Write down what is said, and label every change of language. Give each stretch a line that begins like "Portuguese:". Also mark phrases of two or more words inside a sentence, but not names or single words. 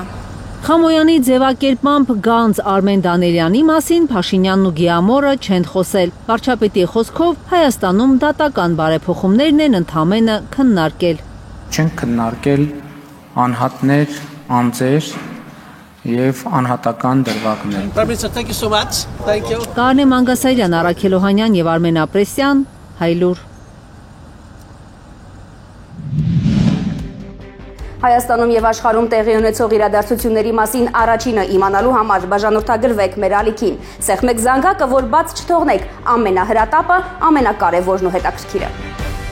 Armenian: Խամոյանի ձևակերպմամբ գանձ Արմեն Դանիելյանի մասին Փաշինյանն ու Գիամորը չեն խոսել։ Վարչապետի խոսքով Հայաստանում դատական բարեփոխումներն են ընդամենը քննարկել։ Չեն քննարկել անհատներ, անձեր եւ անհատական դրվագներ։
English: Thank you so much. Thank you.
Armenian: Կարնե Մանգասարյան, Արաքել Օհանյան եւ Արմեն Ապրեսյան, Հայլուր։ Հայաստանում եւ աշխարհում տեղի ունեցող իրադարձությունների մասին առաջինը իմանալու համար բաժանորդագրվեք մեր ալիքին։ Սեղմեք զանգակը, որ բաց չթողնեք ամենահրատապը, ամենակարևորն ու հետաքրքիրը։